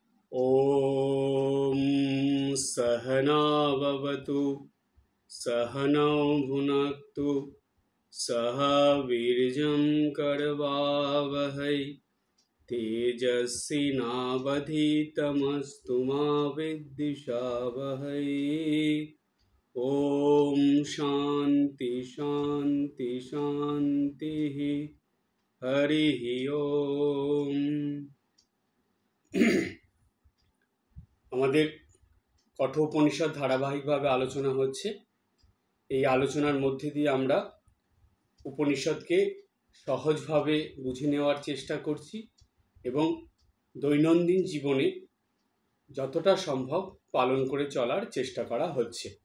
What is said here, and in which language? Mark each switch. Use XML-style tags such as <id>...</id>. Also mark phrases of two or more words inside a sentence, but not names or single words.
<sa>ॐ सहना भवतु सहनौ भुनक्तु सह वीर्यं करवावहै तेजस्विनावधीतमस्तु मा विद्विषावहै। ॐ शान्ति शान्ति शान्तिः। हरिः ओम।</sa> <bn>আমাদের কঠোপনিষদ ধারাবাহিকভাবে আলোচনা হচ্ছে। এই আলোচনার মধ্যে দিয়ে আমরা উপনিষদকে সহজভাবে বুঝে নেওয়ার চেষ্টা করছি এবং দৈনন্দিন জীবনে যতটা সম্ভব পালন করে চলার চেষ্টা করা হচ্ছে।</bn>